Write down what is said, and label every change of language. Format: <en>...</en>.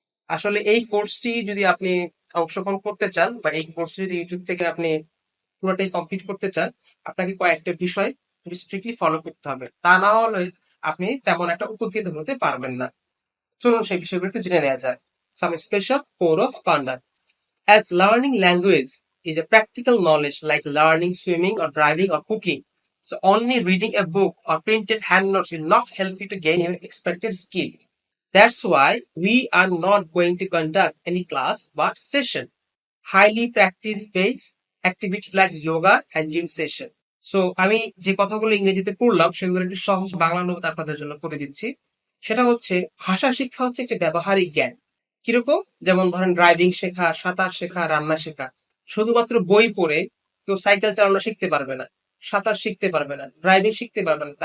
<bn>আসলে এই কোর্সটি যদি আপনি অংশগ্রহণ করতে চান, বা এই কোর্স যদি ইউটিউব থেকে আপনি পুরোটাই কমপ্লিট করতে চান, আপনাকে কয়েকটা বিষয় খুবই স্ট্রিক্টলি ফলো করতে হবে। তা না হলে আপনি তেমন একটা উপকৃত হতে পারবেন না। চলুন সেই বিষয়গুলো একটু জেনে নেওয়া যায়।</bn> <en>Some special code of conduct. As learning language is a practical knowledge like learning swimming or driving or cooking, so only reading a book or printed handnotes will not help you to gain your expected skill. That's why we are not going to conduct any class but session, highly practice-based activity like yoga and gym session.</en> <bn>So আমি যে কথাগুলো ইংরেজিতে পড়লাম সেগুলো একটু সহজ বাংলা অনুবাদ আপনাদের জন্য করে দিচ্ছি। সেটা হচ্ছে, ভাষা শিক্ষা হচ্ছে একটি ব্যবহারিক জ্ঞান। কিরকম? যেমন ধরেন ড্রাইভিং শেখা, সাঁতার শেখা, রান্না শেখা। শুধুমাত্র বই পড়ে কেউ সাইকেল চালানো শিখতে পারবে না, সাঁতার শিখতে পারবে না, ড্রাইভিং শিখতে পারবে না।</bn>